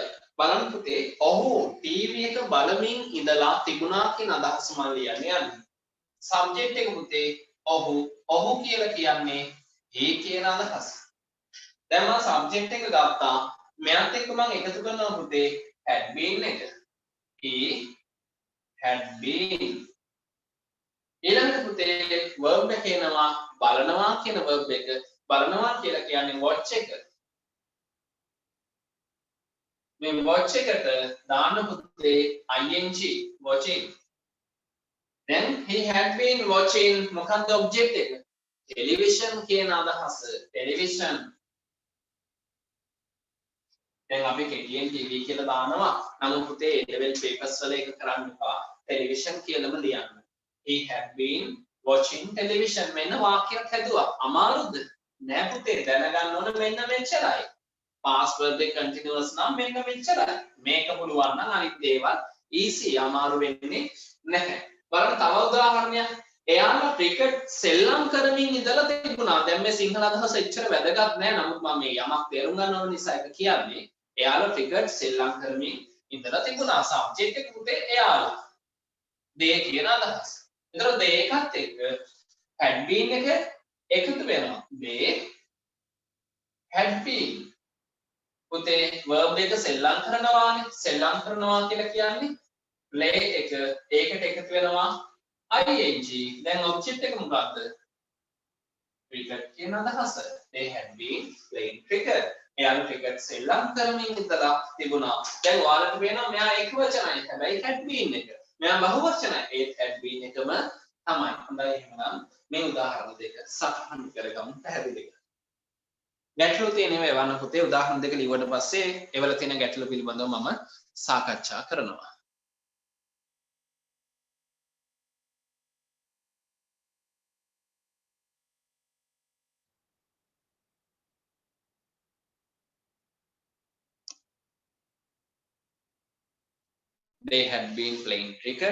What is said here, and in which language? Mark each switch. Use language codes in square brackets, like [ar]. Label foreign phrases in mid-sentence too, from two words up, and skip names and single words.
[si] බලන්න පුතේ ඔහු ටීවී එක බලමින් ඉඳලා තිබුණා කියන අදහස මම ලියන්නේ. සබ්ජෙක්ට් එක පුතේ ඔහු කියලා කියන්නේ ඒ කියන අදහස. දැන් මම සබ්ජෙක්ට් එක ගත්තා. මෙයත් එක්ක මම එකතු කරනවා පුතේ [en] had been [si] එක. [en] he had been. [si] ඊළඟට පුතේ verb එක එනවා බලනවා කියන verb එක. බලනවා කියලා කියන්නේ watch එක. මේ watch එකට දාන්න පුතේ [en] ing watching. then he had been watching [si] මොකක්ද object එක? television කියන අදහස. television. දැන් අපි කෙටියෙන් TV කියලා දානවා. නමුත් පුතේ [en] level papers [si] වල ඒක කරන්න එපා. television කියලාම ලියන්න. [en] He had been watching television. [si] මෙන්න වාක්‍යයක් හැදුවා. අමාරුද? නෑ පුතේ දැනගන්න ඕන මෙන්න මෙච්චරයි. [en] past verb [si] එක continuous නම් මෙන්න මෙච්චරයි. මේක පුළුවන් නම් අනිත් දේවල් easy අමාරු වෙන්නේ නැහැ. බලන්න තව උදාහරණයක්. එයාලා ක්‍රිකට් සෙල්ලම් කරමින් ඉඳලා තිබුණා. දැන් මේ සිංහල අදහස එච්චර වැදගත් නෑ. නමුත් මම මේ යමක් තේරුම් ගන්න ඕන නිසා ඒක කියන්නේ. එයාලා ක්‍රිකට් සෙල්ලම් කරමින් ඉඳලා තිබුණා සබ්ජෙක්ට් එක පුතේ එයාලා. they කියන අදහස. ඒතර they එකත් එක්ක [en] had been [si] එක එකතු වෙනවා. [en] they had been. [si] පුතේ verb එක සෙල්ලම් කරනවානේ. සෙල්ලම් කරනවා කියලා කියන්නේ play එක ඒකට එකතු වෙනවා ing. දැන් object එක මොකක්ද? cricket කියන අදහස. [en] they had been playing cricket. [si] එයාලා cricket සෙල්ලම් කරමින් ඉඳලා තිබුණා. දැන් ඔයාලට පේනවා මෙයා එක වචනයි. හැබැයි [en] had been [si] එක. මෙයා බහු වචනයි. ඒත් [en] had been [si] එකම තමයි. හොඳයි එහෙනම් මේ උදාහරණ දෙක සටහන් කරගමු පැහැදිලි කරගන්න. ගැටලු තියෙනවා එවන්න පුතේ උදාහරණ දෙක ලියුවට පස්සේ ඒවල තියෙන ගැටලු පිළිබඳව මම සාකච්ඡා කරනවා. [en] They had been playing cricket.